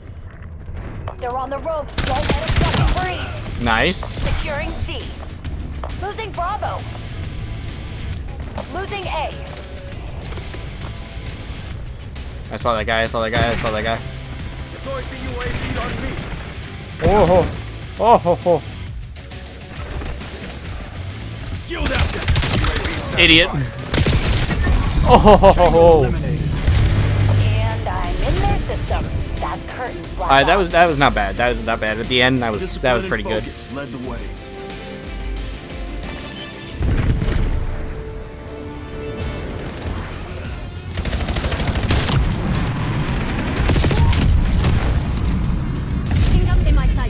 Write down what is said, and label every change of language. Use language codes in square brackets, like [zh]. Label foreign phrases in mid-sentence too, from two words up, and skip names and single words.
[en] They're on the ropes. Don't let them set free. Nice. Securing C. Losing Bravo. Losing A. I saw that guy, I saw that guy, I saw that guy. Deploy the UAV on me. Oh ho. Oh ho ho. Yield asset. UAV Idiot. Oh ho ho ho ho. eliminated. And I'm in their system. That's curtains. Alright, that was not bad. That was not bad. At the end, that was pretty good. Focus led the way. Kingdom in my sight.